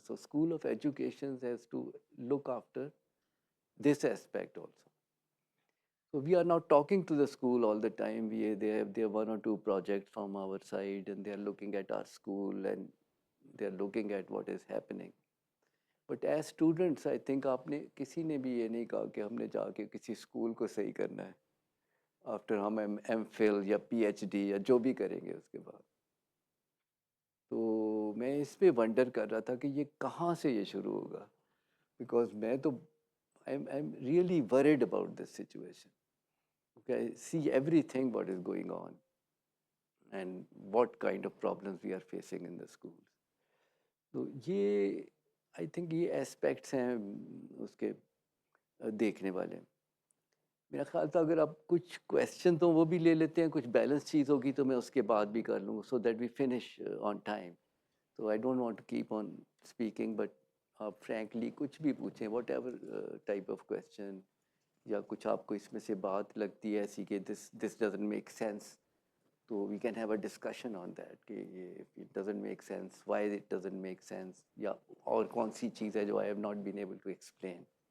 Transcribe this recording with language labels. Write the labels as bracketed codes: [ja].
[en] So School of Education has to look after this aspect also. So we are not talking to the school all the time. They have their 1 or 2 projects from our side, and they are looking at our school, and they are looking at what is happening. But as students, I think [hi] आपने किसी ने भी ये नहीं कहा कि हमने जाके किसी स्कूल को सही करना है आफ्टर हम MPhil या PhD या जो भी करेंगे उसके बाद. तो मैं इस पे वंडर कर रहा था कि ये कहाँ से ये शुरू होगा, बिकॉज मैं तो [en] I'm really worried about this situation. Okay, I see everything what is going on and what kind of problems we are facing in the schools. [hi] तो ये आई थिंक ये एस्पेक्ट्स हैं उसके देखने वाले. मेरा ख्याल था अगर आप कुछ क्वेश्चन तो वो भी ले लेते हैं, कुछ बैलेंस चीज़ होगी तो मैं उसके बाद भी कर लूँ, [en] So that we finish on time. So I don't want to keep on speaking, but frankly [hi] कुछ भी पूछें, [en] whatever type of question, [hi] या कुछ आपको इसमें से बात लगती है ऐसी कि [en] this doesn't make sense, तो we can have a discussion on that [hi] कि ये [en] if it doesn't make sense, why it doesn't make sense, [hi] या और कौन सी चीज़ है जो [en] I have not been able to explain.